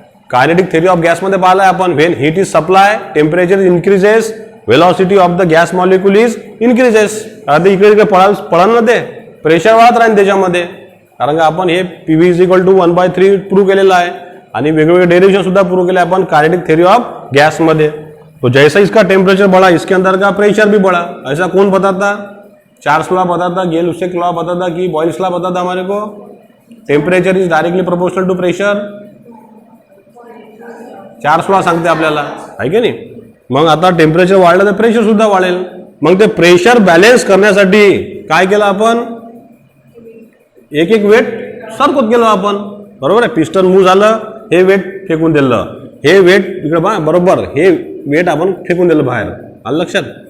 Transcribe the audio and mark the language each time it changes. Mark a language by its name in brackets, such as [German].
[Marathi] Kinetic theory of गॅसमध्ये पाहिलं आपण, [English] When heat is supply temperature increases, velocity of the gas molecule is increases. [Marathi] आता इकडे इकडे पळाल ना ते प्रेशर वाढत राहील त्याच्यामध्ये, कारण का आपण हे PV = 1/3 प्रूव्ह केलेलं आहे आणि वेगवेगळे डेरिवेशन सुद्धा प्रूव्ह केले आपण कायनेटिक थेरी ऑफ गैस मध्ये. [Hindi] तो जैसा इसका टेम्परेचर बढ़ा इसके अंदर का प्रेशर भी बढ़ा. ऐसा कौन बताता, चार्ल्स लॉ बताता, गेल-लुसाक लॉ बताता कि बॉयल्स लॉ बताता हमारे को. [English] Temperature is directly proportional to pressure. [Marathi] Charles law सांगते आपल्याला, आहे की नाही. मग आता टेम्परेचर वाढलं तर प्रेशर सुद्धा वाढेल. मग ते प्रेशर बॅलन्स करण्यासाठी काय केलं आपण, एक एक वेट सरकत गेलो आपण. बरोबर आहे. पिस्टन मूव्ह झालं, हे वेट फेकून दिलं, हे वेट इकडे बघा बरोबर, हे वेट आपण फेकून दिलं बाहेर. आलं लक्षात.